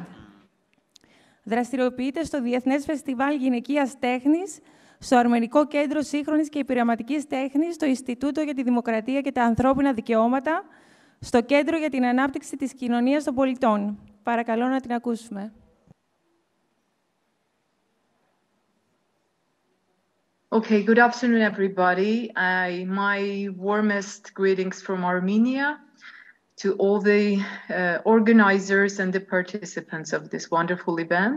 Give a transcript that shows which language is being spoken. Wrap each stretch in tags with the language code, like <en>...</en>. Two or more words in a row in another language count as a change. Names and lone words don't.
<el>Δραστηριοποιείται στο Διεθνές Φεστιβάλ Γυναικείας Τέχνης, στο Αρμενικό Κέντρο Σύγχρονης και Πειραματικής Τέχνης, στο Ινστιτούτο για τη Δημοκρατία και τα Ανθρώπινα Δικαιώματα, στο Κέντρο για την Ανάπτυξη της Κοινωνίας των Πολιτών. Παρακαλώ να την ακούσουμε.</el> <en>Okay, good afternoon, everybody. My warmest greetings from Armenia to all the organizers and the participants of this wonderful event.</en>